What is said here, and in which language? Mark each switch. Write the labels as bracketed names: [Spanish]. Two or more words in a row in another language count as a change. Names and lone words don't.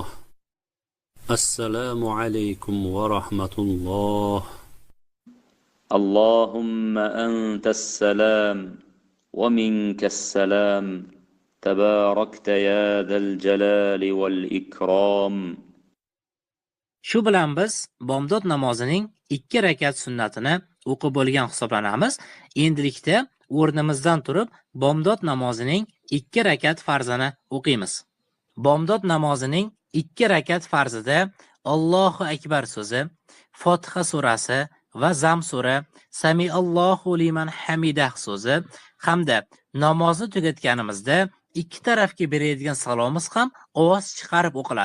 [Arabic] السلام عليكم ورحمة الله. اللهم أنت السلام ومنك السلام تباركت يا ذا الجلال والإكرام. [Uzbek] Shu bilan biz bomdod namozining 2 rakat sunnatini o'qib bo'lgan hisoblanamiz. Endilikda o'rnimizdan turib bomdod namozining 2 rakat farzini o'qiymiz. Bomdod namozining 2 rakat farzida [Arabic] الله أكبر [Uzbek] so'zi, Fotiha surasi va Zam sura, [Arabic] سمع الله لمن حمده [Uzbek] so'zi hamda namozni tugatganimizda ikki tarafga beradigan salomimiz ham ovoz chiqarib o'qiladi.